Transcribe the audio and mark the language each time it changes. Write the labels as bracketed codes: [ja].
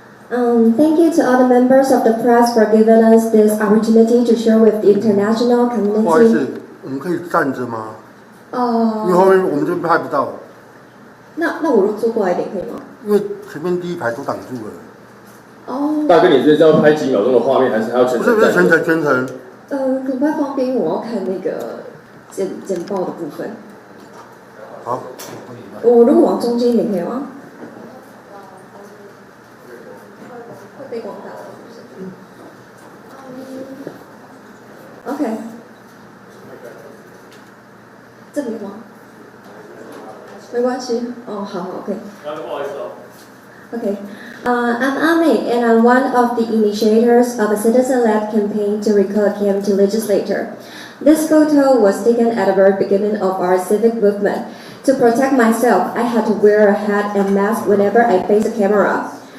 [en] Thank you to all the members of the press for giving us this opportunity to share with the international community. [zh] 不好意思，我们可以站着吗？因为后面我们这边拍不到。那我坐过来一点可以吗？因为前面第一排都挡住了。哦。大哥，你是要拍几秒钟的画面，还是还要全程？不是全程。可不可以方便？我要看那个简报的部分。好。我如果往中间一点可以吗？被广大了，是不是？OK， 这里吗？没关系，好 ，OK。不好意思哦。 [en] Okay, I'm Ame, and I'm one of the initiators of a citizen-led campaign to recall a KMT legislator. This photo was taken at the very beginning of our civic movement. To protect myself, I had to wear a hat and mask whenever I face the camera.